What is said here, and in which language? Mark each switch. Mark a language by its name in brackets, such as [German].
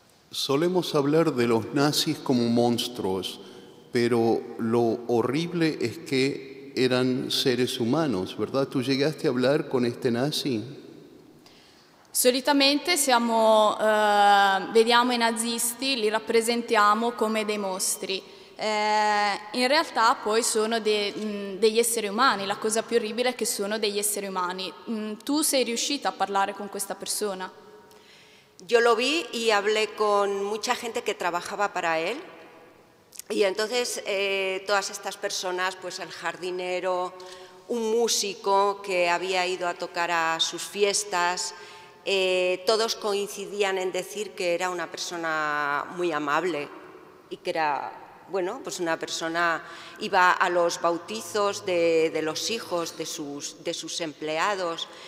[Spanish] Solemos hablar de los nazis como monstruos, pero lo horrible es que eran seres humanos, ¿verdad? ¿Tú llegaste a hablar con este nazi? [Italian] Solitamente vediamo i nazisti, li rappresentiamo come dei mostri. In realtà poi sono degli esseri umani, la cosa più orribile è che sono degli esseri umani. Tu sei riuscita a parlare con questa persona? [Spanish] Yo lo vi y hablé con mucha gente que trabajaba para él, y entonces todas estas personas, pues el jardinero, un músico que había ido a tocar a sus fiestas, todos coincidían en decir que era una persona muy amable y que era, bueno, pues una persona, iba a los bautizos de los hijos de sus empleados.